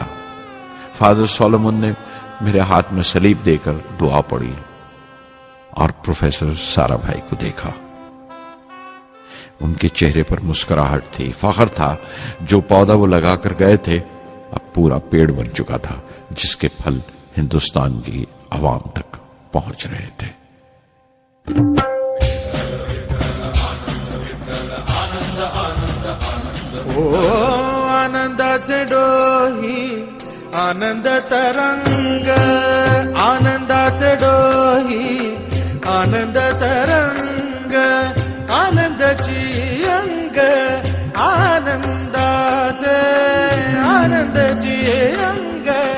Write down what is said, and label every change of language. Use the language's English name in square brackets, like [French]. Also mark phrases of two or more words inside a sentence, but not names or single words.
[Urdu] فادر سولومن نے میرے ہاتھ میں سلیب دے کر دعا پڑھی اور پروفیسر سارا بھائی کو دیکھا. ان کے چہرے پر مسکراہٹ تھی, فخر تھا. جو پودا وہ لگا کر گئے تھے اب پورا پیڑ بن چکا تھا جس کے پھل ہندوستان کی عوام تک پہنچ رہے تھے. [Marathi] आनंदाचे डोही आनंद तरंग आनंदाचे डोही आनंद तरंग आनंदाची अंग आनंदाचे आनंदाची अंग